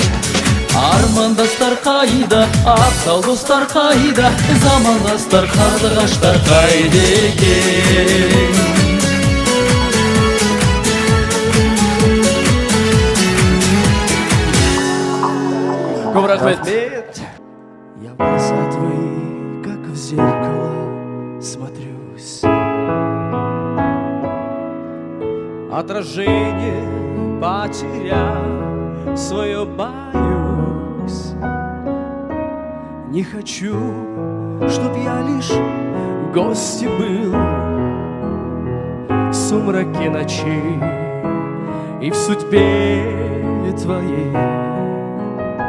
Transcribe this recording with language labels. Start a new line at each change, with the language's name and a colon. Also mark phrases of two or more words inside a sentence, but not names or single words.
Kazakh: Армандастар қайда, абзал достар қайда, замандастар, қарлығаштар қайда екен? Көп рахмет.
Russian: Я в глаза твои, как в зеркало, смотрюсь. Отражение потерял, свое боюсь. Не хочу, чтоб я лишь гость был в сумраке ночей и в судьбе твоей.